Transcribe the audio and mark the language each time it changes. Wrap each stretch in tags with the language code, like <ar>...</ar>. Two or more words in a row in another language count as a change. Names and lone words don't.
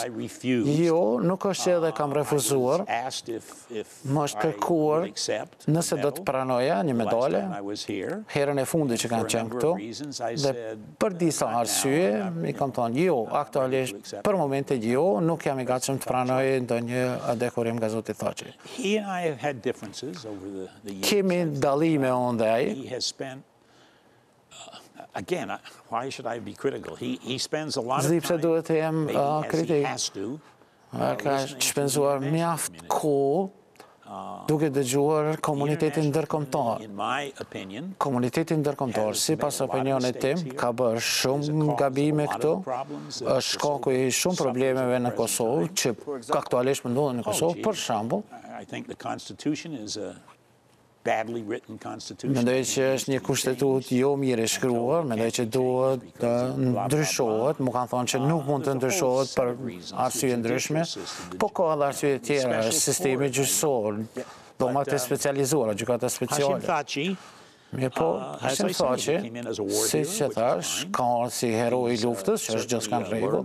<sq>Jo, nuk është që edhe kam refuzuar. Më është kërkuar nëse do të pranoja një medale herën e fundit që kanë qenë këtu dhe për disa arsye i kam thënë jo, aktualisht për momentin jo, nuk jam i gatshëm të pranoj ndonjë dekorim nga zoti Thaçi. Kemi dallime unë dhe ai.</sq> <en>Again, why should I be critical? He spends a lot of</en> <sq>Zdi pse</sq> <en>time,</en> <sq>duhet të jem kritik. Ka shpenzuar mjaft kohë duke dëgjuar komunitetin ndërkombëtar. Komunitetin ndërkombëtar, sipas opinionit tim, ka bërë shumë gabime këtu. Është shkaku i shumë problemeve në Kosovë që aktualisht ndodhen në Kosovë, për shembull.</sq> <en>I think the Constitution is a badly written constitution.</en> <sq>Mendoj që është një kushtetut jo mirë e shkruar, mendoj që duhet të ndryshohet, mu kanë thonë që nuk mund të ndryshohet për arsye ndryshme, po ka edhe arsye tjera, është sistemi gjyqësor, dhomat e specializuara, gjykata speciale. Mirë po, Hashim Thaçi, si që thash, ka ardhur si heroi i luftës, që është gjithçka në rregull.</sq>